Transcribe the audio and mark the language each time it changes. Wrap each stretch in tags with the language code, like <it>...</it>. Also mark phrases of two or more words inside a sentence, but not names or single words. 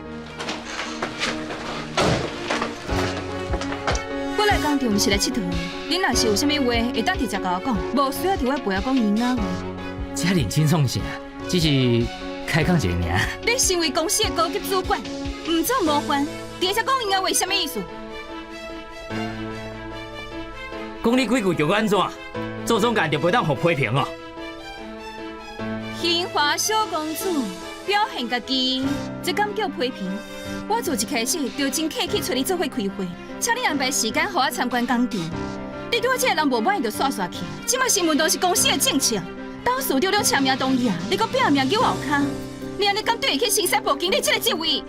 <nan>我来工厂毋是来佚佗的，恁若是有啥物话，会当直接甲我讲，无需要伫我背后讲闲话话。遮认真创啥？只是开讲一个尔。你身为公司的高级主管，唔做模范，直接讲闲话话，啥物意思？讲你几句就安怎？做总干就袂当互批评哦。兴华小公主表现家己，这敢叫批评？我从一开始就真客气找你做伙开会，请你安排时间，互我参观工厂。你对我这个人无满意就煞煞起来，即马新闻都是公司的政策，董事长了签名同意啊，你搁拼命叫我后骹，你安尼敢对得起新西部经理这个职位？</nan>